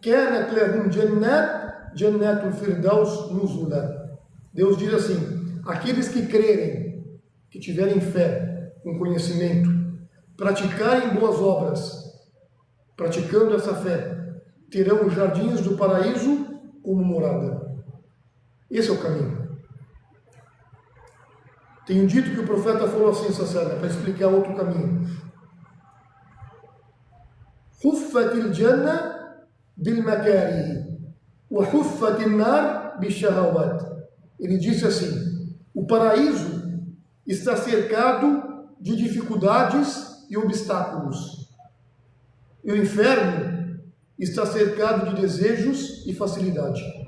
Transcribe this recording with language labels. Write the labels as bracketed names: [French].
[Arabic] كانت لهم جنات الفردوس نزلا. [Portuguese] Deus diz assim: aqueles que crerem, que tiverem fé, com conhecimento, praticarem boas obras, praticando essa fé, terão os jardins do paraíso como morada. Esse é o caminho. Tenho dito que o profeta falou assim, Sassana, para explicar outro caminho. [Arabic] حفت الجنة بالمكاره وحفت النار بالشهوات. [Portuguese] Ele disse assim: o paraíso está cercado de dificuldades e obstáculos, e o inferno está cercado de desejos e facilidade.